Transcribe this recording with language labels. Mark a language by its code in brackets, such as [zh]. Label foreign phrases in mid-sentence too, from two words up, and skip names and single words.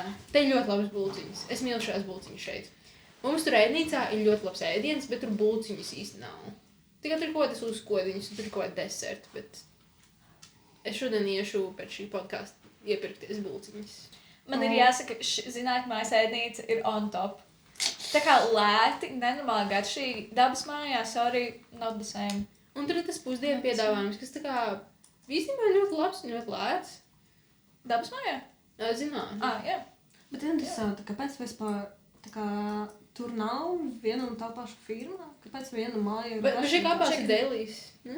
[lv] Te ir ļoti labas bulciņas. Es mīlu šās bulciņas šeit. Mums tur ēdnīcā ir ļoti labs ēdiens, bet tur bulciņas īsti nav. Tikai tur ir kaut kādas uzkodiņas, tur ir kaut kāda deserta, bet es šodien iešu pēc šī podkāsta iepirkties bulciņas. Man ir jāsaka, zinātņu mājas ēdnīca ir [en] on top. [lv] Tā kā lēti, nenormāli garšīgi, dabas mājā, [en] sorry, not the same. [lv] Un tur ir tas pusdienu piedāvājums, kas tā kā īstenībā ļoti labs un ļoti lēts. Dabas mājā? Zinātņu. Jā. Bet interesanti, kāpēc vispār tā kā tur nav viena un tā paša firma? Kāpēc viena māja ir Bet šeit abās ir dailies, ne?